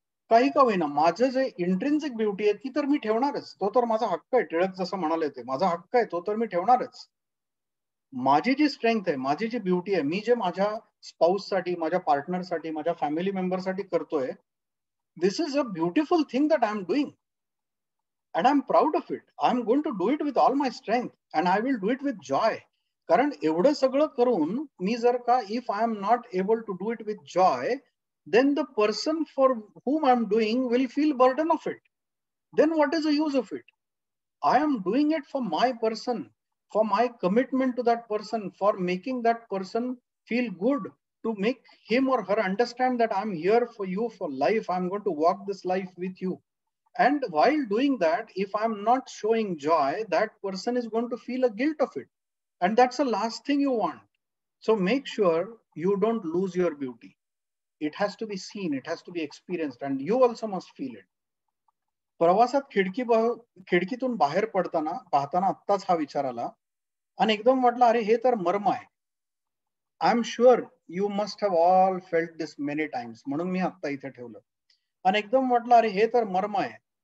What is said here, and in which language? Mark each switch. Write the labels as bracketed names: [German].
[Marathi] काही का होईना माझं जे इंट्रिन्सिक ब्युटी आहे ती तर मी ठेवणारच तो तर माझा हक्क आहे टिळक जसं म्हणाले ते माझा हक्क आहे तो तर मी ठेवणारच माझी जी स्ट्रेंथ आहे माझी जी ब्युटी आहे मी जे माझ्या स्पाऊस साठी माझ्या पार्टनर साठी माझ्या फॅमिली मेंबर साठी करतोय [English] this is a beautiful thing that I am doing and I am proud of it I am going to do it with all my strength and I will do it with joy [Marathi] कारण एवढं सगळं करून मी जर का [English] If I am not able to do it with joy then the person for whom I'm doing will feel burden of it. Then what is the use of it? I am doing it for my person, for my commitment to that person, for making that person feel good, to make him or her understand that I'm here for you for life. I'm going to walk this life with you. And while doing that, if I'm not showing joy, that person is going to feel a guilt of it. And that's the last thing you want. So make sure you don't lose your beauty. It has to be seen, it has to be experienced, and you also must feel it. [Marathi] प्रवासात खिडकीतून बाहेर पडताना पाहताना आत्ताच हा विचार आला आणि एकदम वाटलं अरे हे तर मर्म आहे [English] I am sure you must have all felt this many times [Marathi] म्हणून मी आत्ता इथे ठेवलं आणि एकदम वाटलं अरे हे तर मर्म आहे